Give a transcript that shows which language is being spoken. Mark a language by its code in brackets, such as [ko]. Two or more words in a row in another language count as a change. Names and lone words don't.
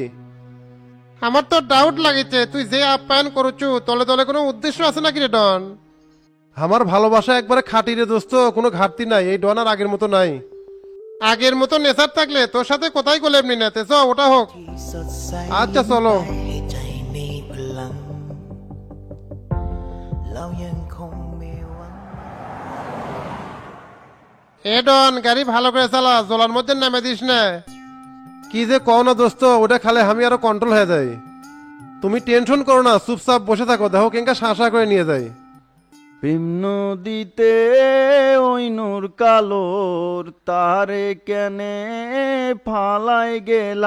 [bn] আমার তো ডাউট লাগিছে, তুই যে আপ্যায়ন করছু তলে তলে কোনো উদ্দেশ্য আছে নাকি রে ডন? আমার ভালোবাসা একবারে খাঁটি রে দোস্ত, কোনো ঘাটতি নাই, এই ডন আর আগের মতো নাই। আগের মতো নেশার থাকলে তোর সাথে কোথায় গেলে এমনি না, চ ওটা হোক। আচ্ছা চলো। [th] ให้ใจมีพลังเรายังคงมีหวัง [bn] এ ডন, গাড়ি ভালো করে চালা, জলার মধ্যে নামে দিস না। কি যে কও না দোস্ত, ওটা খালে আমি আরো কন্ট্রোল হয়ে যাই। তুমি টেনশন করো না, চুপচাপ বসে থাকো, দেখো কেঙ্কা শাঁসা করে নিয়ে যাই। প্রেম নদীতে ওই নূর কালোর তারে কেনে ফালাই গেলা।